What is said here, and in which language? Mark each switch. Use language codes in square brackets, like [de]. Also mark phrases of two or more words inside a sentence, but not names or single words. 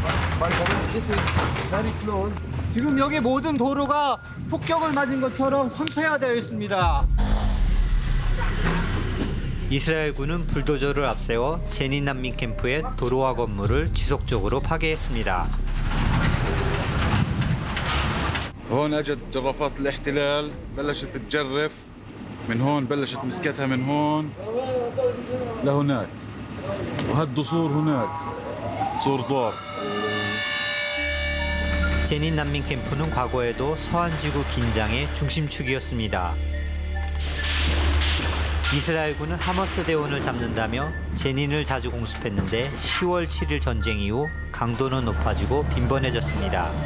[ko] 지금 여기 모든 도로가 폭격을 맞은 것처럼 황폐화되어 있습니다. 이스라엘군은 불도저를 앞세워 제닌 난민 캠프의 도로와 건물을 지속적으로 파괴했습니다. [ar] هون اجت جرافات الاحتلال بلشت تجرف من هون بلشت مسكتها من هون لهناك وهدوا سور هناك سور ضار. [ko] 제닌 난민 캠프는 과거에도 서안지구 긴장의 중심축이었습니다. 이스라엘군은 하마스 대원을 잡는다며 제닌을 자주 공습했는데 10월 7일 전쟁 이후 강도는 높아지고 빈번해졌습니다.